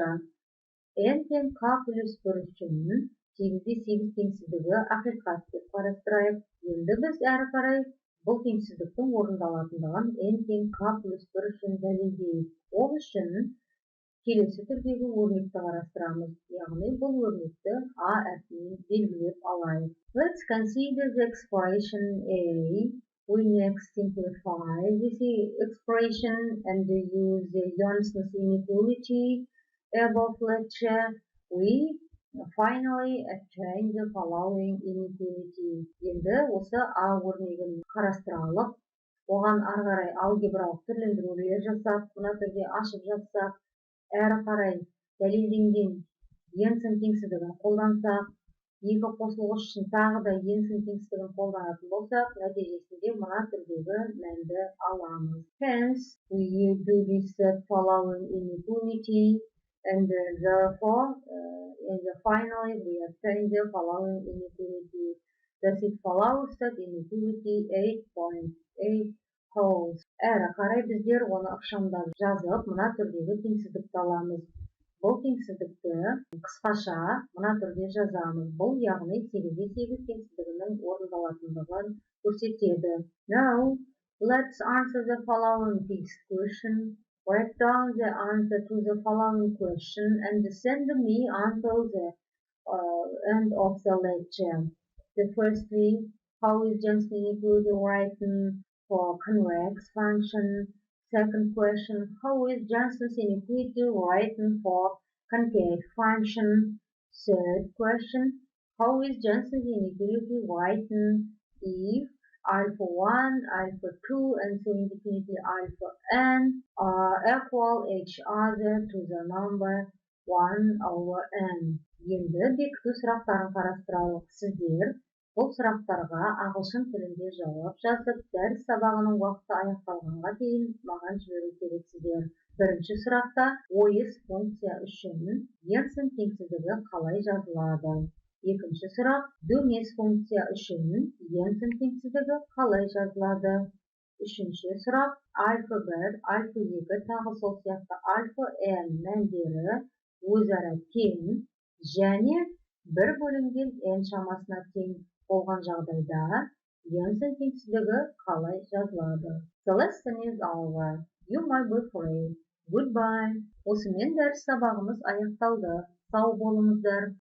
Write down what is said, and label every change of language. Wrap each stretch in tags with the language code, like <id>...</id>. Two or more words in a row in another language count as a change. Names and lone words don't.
<kk>n тең k плюс 1 үшін 8-де 8 теңсіздігі ақиқат деп қарастырайық. Енді біз әрі қарай бұл теңсіздіктің орындалатындығын n тең k плюс 1 үшін дәлелдейік. Ол үшін келесі түрдегі өрнекті қарастырамыз. Яғни бұл өрнекті A әрпімен белгілеп алайық.</kk> <en>Let's consider the expression A. We next simplify this expression and use the Johnson's inequality above lecture. We finally obtain the following inequality.</en> <kk>Енді осы A өрнегін қарастыралық. Оған ары қарай алгебралық түрлендірулер жасап, мына түрде ашып жатсақ, әрі қарай дәлелденген Jensen теңсіздігін қолдансақ, екі қосылғыш үшін тағы да енсін теңсіздігін қолданатын болсақ, нәтижесінде мына түрдегі мәнді аламыз.</kk> <en>Hence, we do this following inequality, and therefore, finally, we obtain the following inequality. Thus, it follows that inequality 8.8 holds.</en> <kk>Әрі қарай біздер оны ықшамдап жазып, мына түрдегі теңсіздікті аламыз. Бұл теңсіздікті қысқаша мына түрде жазамыз. Бұл яғни 8-8 теңсіздігінің орындалатындығын көрсетеді.</kk> <en>Now, let's answer the following fixed question. Write down the answer to the following question and send me until the end of the lecture. The firstly, how is Johnson inequality written for convex function? Second question, how is Johnson's inequality written for concave function? Third question, how is Johnson's inequality written if alpha 1, alpha 2, and so infinity alpha n are equal each other to the number 1 over n.</en> <kk>Енді бекіту сұрақтарын қарастыралық. Сіздер бұл сұрақтарға ағылшын тілінде жауап жазып, дәріс сабағының уақыты аяқталғанға дейін маған жіберу керексіздер. Бірінші сұрақта ойыс функция үшін енсін теңсіздігі қалай жазылады? Екінші сұрақ дөмес функция үшін енсін теңсіздігі қалай жазылады? Үшінші сұрақ альфа 1, альфа 2 тағы сол сияқты альфа n мәндері өзара тең және 1 бөлінген n шамасына тең болған жағдайда енсін теңсіздігі қалай жазылады?</kk> <en>The lesson is over. You might be free. Goodbye.</en> <kk>Осымен дәріс сабағымыз аяқталды. Сау болыңыздар.</kk>